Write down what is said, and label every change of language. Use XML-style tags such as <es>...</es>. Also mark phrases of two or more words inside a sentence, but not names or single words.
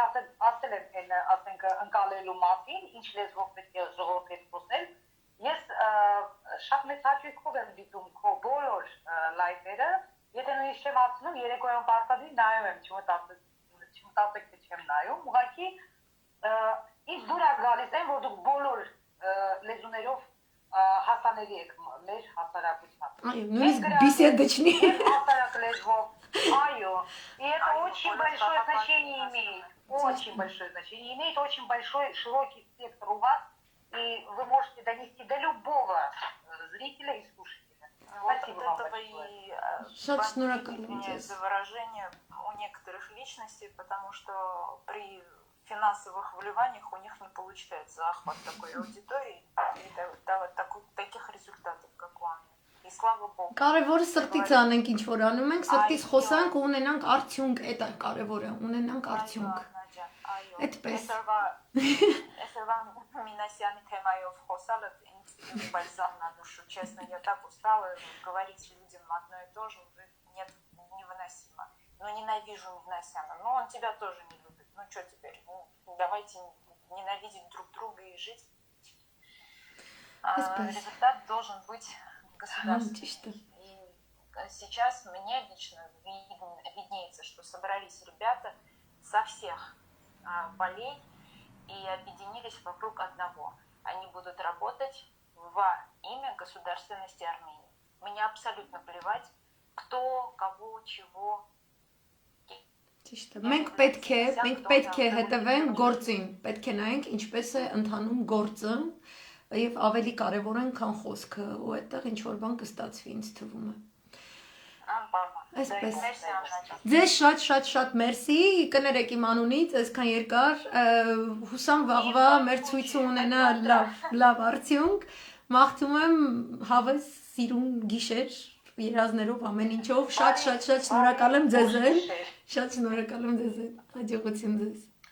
<hy>ասել եմ ասենք ընկալելու մասին, ինչ լեզվով պետք է ժողովրդի խոսել, ես շատ մեծ հաճույքով եմ դիտում քո բոլոր լայվերը, եթե նույնիսկ չեմ ասում, երեկոյան պարտադիր նայում եմ, չմտածեք, թե չեմ նայում, ուղղակի ինձ դուր է գալիս այն, որ դուք բոլոր լեզուներով հասանելի եք մեր հասարակության։ Այո, նույնիսկ беседочный. Հասարակ լեզվով. Այո,</hy> <ru>и это очень большое значение имеет. Очень большое значение имеет, очень большой широкий спектр у вас, и вы можете донести до любого зрителя и слушателя. Спасибо вам большое. Извиняюсь за выражение у некоторых личностей, потому что при финансовых вливаниях у них не получается охват такой аудитории и таких результатов, как у Анны. И слава Богу.</ru> <hy>Կարևորը սրտից անենք ինչ որ անում ենք, սրտից խոսանք ու ունենանք արդյունք, այդ է կարևորը, ունենանք արդյունք։ Այդպես։</hy> <ru>Эсерван Минасян темою</ru> <hy>խոսալը ինձ</hy> <ru>բальзам на душу. Честно, я так устала говорить людям одно и то же, уже нет, невыносимо. Ну, ненавижу Минасяна, но он тебя тоже не любит. Ну, что теперь? Ну, давайте ненавидеть друг друга и жить. Результат должен быть государственный. И сейчас мне лично виднеется, что собрались ребята со всех полей и объединились вокруг одного. Они будут работать во имя государственности Армении. Мне абсолютно плевать, кто, кого, чего.</ru> <hy>Մենք պետք է հետևենք գործին, պետք է նայենք ինչպես է ընթանում գործը եւ ավելի կարեւոր են քան խոսքը, ու այդտեղ ինչ որ բան կստացվի ինձ թվում է։ Այսպես։ Ձեզ շատ մերսի, կներեք իմ անունից, այսքան երկար, հուսամ վաղվա մեր ցույցը ունենա լավ արդյունք, մաղթում եմ հավես սիրուն գիշեր երազներով ամեն ինչով, շատ շնորհակալ եմ ձեզ, շատ շնորհակալ եմ ձեզ, հաջողություն ձեզ։</hy>